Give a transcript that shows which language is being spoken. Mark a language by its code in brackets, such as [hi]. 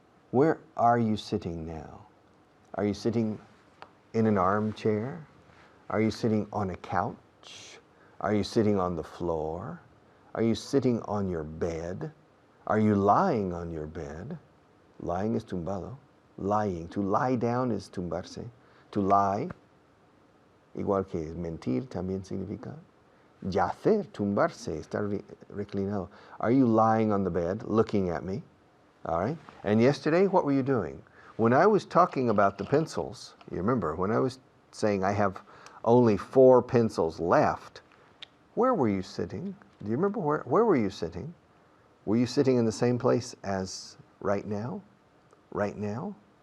[en] Where are you sitting now? Are you sitting in an armchair? Are you sitting on a couch? Are you sitting on the floor? Are you sitting on your bed? Are you lying on your bed? Lying is tumbado. Lying. To lie down is tumbarse. [es] To lie, igual que mentir, también significa yacer, tumbarse, estar reclinado. [en] Are you lying on the bed, looking at me? All right. And yesterday, what were you doing? When I was talking about the pencils, you remember, when I was saying I have only 4 pencils left, where were you sitting? Do you remember where were you sitting? Were you sitting in the same place as right now? Right now?